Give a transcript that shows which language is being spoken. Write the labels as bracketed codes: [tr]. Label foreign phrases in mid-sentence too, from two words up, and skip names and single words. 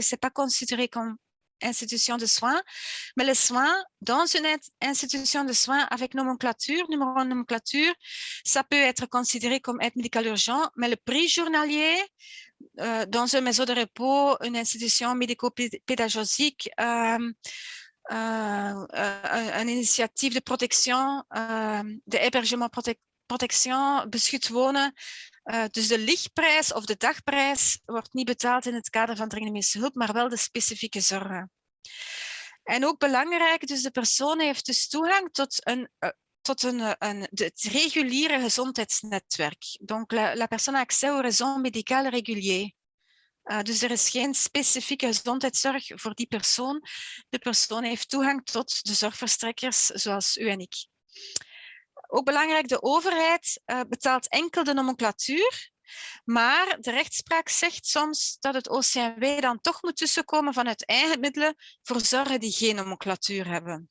[fr] ce n'est pas considéré comme institution de soins, mais les soins dans une institution de soins avec numéro de nomenclature, ça peut être considéré comme aide médicale urgente, mais le prix journalier dans une maison de repos, une institution médico-pédagogique, [nl] een initiatief [fr] de protection, de hébergement protection, [nl] beschut wonen. Dus de lichtprijs of de dagprijs wordt niet betaald in het kader van dringende medische hulp, maar wel de specifieke zorgen. En ook belangrijk, dus de persoon heeft dus toegang tot het reguliere gezondheidsnetwerk. [fr] Donc la personne a accès au réseau médical régulier. [nl] Dus er is geen specifieke gezondheidszorg voor die persoon. De persoon heeft toegang tot de zorgverstrekkers zoals u en ik. Ook belangrijk, de overheid betaalt enkel de nomenclatuur, maar de rechtspraak zegt soms dat het OCMW dan toch moet tussenkomen vanuit eigen middelen voor zorgen die geen nomenclatuur hebben.